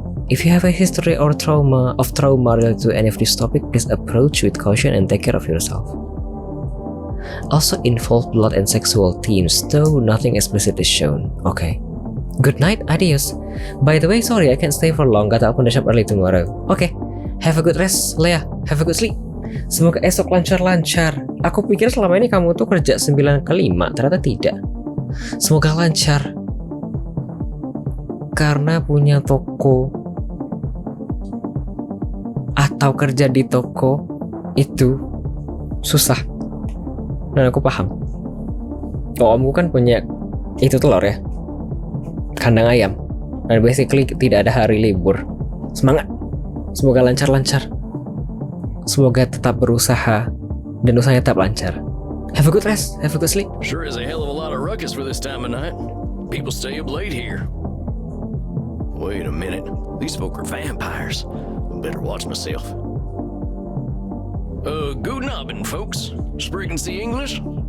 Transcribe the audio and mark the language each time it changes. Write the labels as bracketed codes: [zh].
[en] If you have a history or trauma related to any of this topic, please approach with caution and take care of yourself. Also involve blood and sexual themes, though nothing explicit is shown. Okay. Good night, adios. By the way, sorry I can't stay for long, gotta open the shop early tomorrow. Okay. Have a good rest, Lea. Have a good sleep. [id] Semoga esok lancar-lancar. Aku pikir selama ini kamu tuh kerja 9 ke 5, ternyata tidak. Semoga lancar. Karena punya toko atau kerja di toko itu susah. Dan aku paham. Omku kan punya itu telur ya, kandang ayam. Dan basically tidak ada hari libur. Semangat. Semoga lancar-lancar. Semoga tetap berusaha dan usahanya tetap lancar. [en] Have a good rest, have a good sleep. Sure is a hell of a lot of ruckus for this time of night. People stay up late here. Wait a minute. These folk are vampires. Better watch myself. [de] Guten Abend, folks. Sprechen Sie English?